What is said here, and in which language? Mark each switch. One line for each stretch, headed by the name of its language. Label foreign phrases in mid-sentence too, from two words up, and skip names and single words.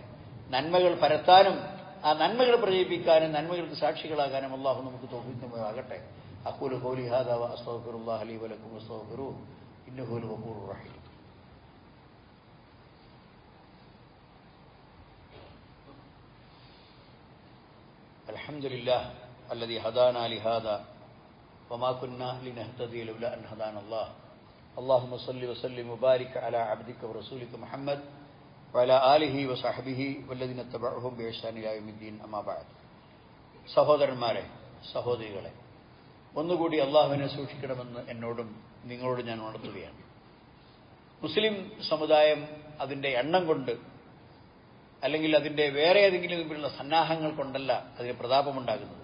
Malayalam: നന്മകൾ പരത്താനും ആ നന്മകൾ പ്രചരിപ്പിക്കാനും നന്മകൾക്ക് സാക്ഷികളാകാനും അല്ലാഹു നമുക്ക് തൗഫീഖ് നൽകുമാറാകട്ടെ.
Arabic: أقول قولي هذا وأستغفر الله لي ولكم واستغفروه إنه هو الغفور الرحيم. അൽഹംദുലില്ലാഹ് الذي هدانا لهذا وما كنا لنهتدي لولا أن هدانا الله. اللهم صل وسلم وبارك على عبدك ورسولك محمد وعلى آله وصحبه والذين اتبعوهم بإحسان إلى يوم الدين. أما بعد.
Malayalam: സഹോദരന്മാരെ, സഹോദരികളെ, ഒന്നുകൂടി അള്ളാഹുവിനെ സൂക്ഷിക്കണമെന്ന് എന്നോടും നിങ്ങളോട് ഞാൻ ഉണർത്തുകയാണ്. മുസ്ലിം സമുദായം അതിൻ്റെ എണ്ണം കൊണ്ട് അല്ലെങ്കിൽ അതിൻ്റെ വേറെ ഏതെങ്കിലും തരത്തിലുള്ള സന്നാഹങ്ങൾ കൊണ്ടല്ല അതിന് പ്രതാപമുണ്ടാകുന്നത്.